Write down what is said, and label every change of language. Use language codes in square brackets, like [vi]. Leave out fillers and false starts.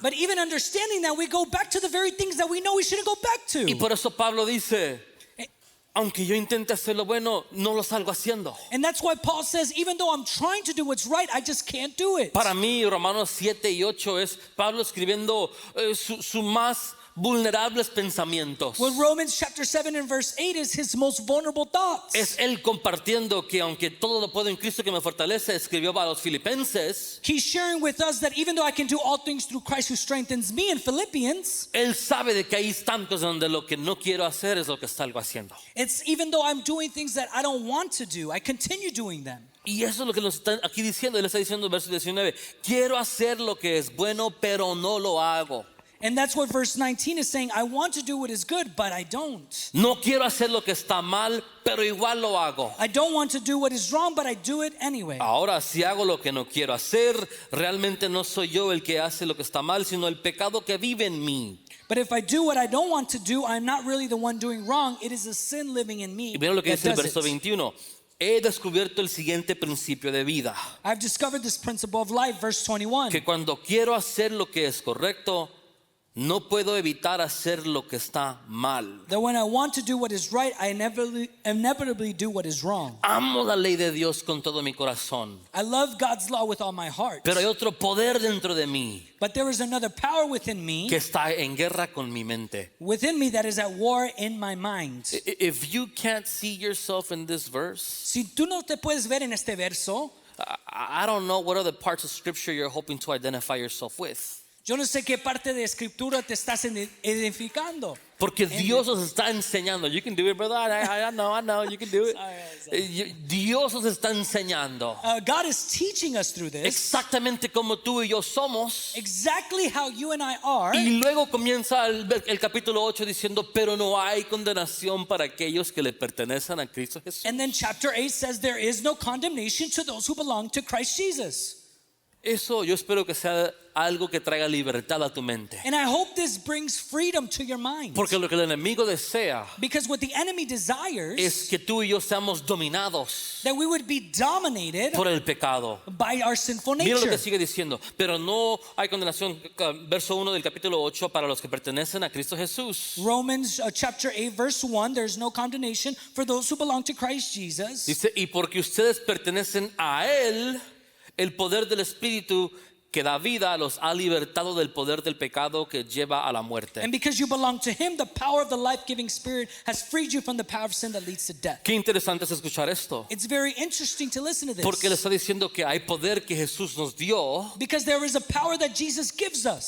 [en] but even understanding that, we go back to the very things that we know we shouldn't go back to. [es] Y por eso Pablo dice, aunque yo intente hacer lo bueno, no lo salgo haciendo. [en] And that's why Paul says, even though I'm trying to do what's right, I just can't do it. [es] Para mí, Romanos 7 y 8 es Pablo escribiendo su más vulnerables pensamientos. [en] Well, Romans chapter 7 and verse 8 is his most vulnerable thoughts. [es] Es él compartiendo que aunque todo lo puedo en Cristo que me fortalece, escribió para los filipenses. [en] He's sharing with us that even though I can do all things through Christ who strengthens me in Philippians, [es] Él sabe de que hay instantes donde lo que no quiero hacer es lo que salgo haciendo. [en] it's even though I'm doing things that I don't want to do, I continue doing them. [es] Y eso es lo que nos está aquí diciendo. Él está diciendo en verso 19, quiero hacer lo que es bueno, pero no lo hago. [en] And that's what verse 19 is saying. I want to do what is good, but I don't. [es] No quiero hacer lo que está mal, pero igual lo hago. [en] I don't want to do what is wrong, but I do it anyway. [es] Ahora, si hago lo que no quiero hacer, realmente no soy yo el que hace lo que está mal, sino el pecado que vive en mí. [en] But if I do what I don't want to do, I'm not really the one doing wrong. It is a sin living in me [es] Y miren lo que [en] that [es] dice el [en] does [es] verso [en] it. [es] 21. He descubierto el siguiente principio de vida. [en] I've discovered this principle of life, verse 21. [es] Que cuando quiero hacer lo que es correcto, no puedo evitar hacer lo que está mal. [en] That when I want to do what is right, I inevitably do what is wrong. [es] Amo la ley de Dios con todo mi corazón. [en] I love God's law with all my heart. [es] Pero hay otro poder dentro de mí [en] But there is another power within me [es] que está en guerra con mi mente. [en] that is at war in my mind. If you can't see yourself in this verse, [es] Si tú no te puedes ver en este verso, [en] I don't know what other parts of scripture you're hoping to identify yourself with. [es] yo no sé qué parte de escritura te estás identificando. Porque Dios os está enseñando. [en] You can do it, brother. I know. You can do it. [es] Dios os está enseñando [en] God is teaching us through this [es] exactamente como tú y yo somos. [en] exactly how you and I are. [es] Y luego comienza el capítulo 8 diciendo, pero no hay condenación para aquellos que le pertenecen a Cristo Jesús. [en] And then chapter 8 says there is no condemnation to those who belong to Christ Jesus. [es] Eso yo espero que sea algo que traiga libertad a tu mente. [en] And I hope this brings freedom to your mind. [es] Porque lo que el enemigo desea [en] Because what the enemy desires [es] es que tú y yo seamos dominados [en] that we would be dominated [es] por el pecado. [en] by our sinful [es] Mira lo [en] nature. [es] que sigue diciendo, pero no hay condenación, verso 1 del capítulo 8, para los que pertenecen a Cristo Jesús. [en] Romans chapter 8 verse 1, there's no condemnation for those who belong to Christ Jesus. [es] Dice, y porque ustedes pertenecen a Él, el poder del Espíritu que da vida los ha libertado del poder del pecado que lleva a la muerte. [en] And because you belong to him, the power of the life-giving spirit has freed you from the power of sin that leads to death. [es] Qué interesante es escuchar esto, [en] It's very interesting to listen to this. [es] porque le está diciendo que hay poder que Jesús nos dio, [en] Because there is a power that Jesus gives us.